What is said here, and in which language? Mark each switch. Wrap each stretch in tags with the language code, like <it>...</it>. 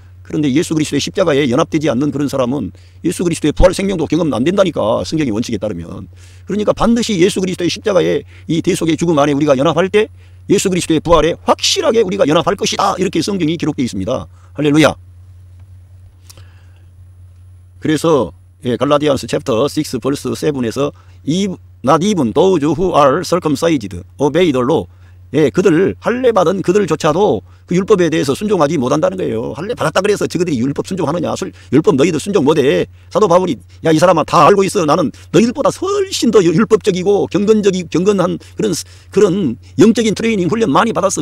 <ko>그런데 예수 그리스도의 십자가에 연합되지 않는 그런 사람은 예수 그리스도의 부활 생명도 경험 안 된다니까. 성경의 원칙에 따르면. 그러니까 반드시 예수 그리스도의 십자가의 이 대속의 죽음 안에 우리가 연합할 때 예수 그리스도의 부활에 확실하게 우리가 연합할 것이다. 이렇게 성경이 기록되어 있습니다. 할렐루야. 그래서</ko> <en>갈라디안스 챕터 6 벌스 7에서 not even those who are circumcised obey the law.</en> <ko>그들 할례 받은 그들조차도 그 율법에 대해서 순종하지 못한다는 거예요. 할례 받았다 그래서 저들이 율법 순종하느냐? 율법 너희들 순종 못해. 사도 바울이 야 이 사람아 다 알고 있어. 나는 너희들보다 훨씬 더 율법적이고 경건한 그런 영적인 트레이닝 훈련 많이 받았어.</ko>